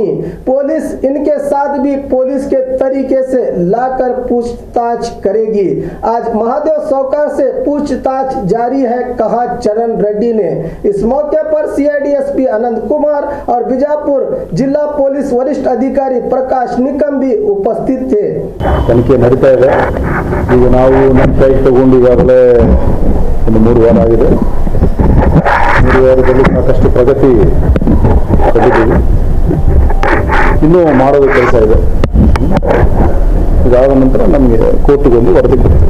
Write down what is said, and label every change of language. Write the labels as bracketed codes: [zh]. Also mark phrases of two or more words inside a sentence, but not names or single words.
[hi] पुलिस इनके साथ भी पुलिस के तरीके से लाकर पूछताछ करेगी। आज महादेव सौकार से पूछताछ जारी है, कहा चरण रेड्डी ने। इस मौके पर सीआईडी एसपी आनंद कुमार और बीजापुर जिला पुलिस वरिष्ठ अधिकारी प्रकाश निकम भी उपस्थित थे। [kn] ತನಿಖೆ ನಡೀತಾ ಇದೆ। ಈಗ ನಾವು ನಮ್ಮ ಕೈಗೆ ತಗೊಂಡು ಈಗಾಗಲೇ ಒಂದು 3 ವಾರ ಆಗಿದೆ। 3 ವಾರದಲ್ಲಿ ಸಾಕಷ್ಟು ಪ್ರಗತಿ ಕಂಡಿದ್ದೀವಿ। ಇನ್ನೂ ಮಾಡೋದು ಕೆಲಸ ಇದೆ। ಇದಾದ ನಂತರ ನಮಗೆ ಕೋರ್ಟಿಗೆ ಒಂದು ವರದಿ ಕೊಡ್ತೀವಿ।